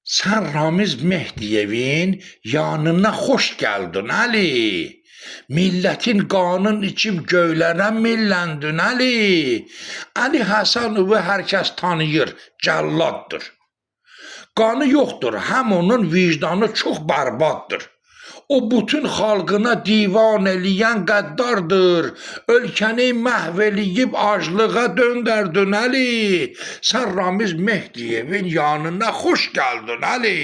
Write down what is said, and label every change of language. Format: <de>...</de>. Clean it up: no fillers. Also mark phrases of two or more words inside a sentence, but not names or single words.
<tr>Sen Ramiz Mehdiyev'in yanına hoş geldin Ali. Milletin kanın içip göylere millendin Ali.</tr> <az>Ali Hasanovu herkes tanıyır, cəlladdır. Qanı yoxdur, həm onun vicdanı çox bərbaddır. O bütün xalqına divan eləyən qəddardır. Ölkəni məhv eləyib aclığa döndərdin Əli. Sən Ramiz Mehdiyevin yanına xoş gəldin Əli.</az>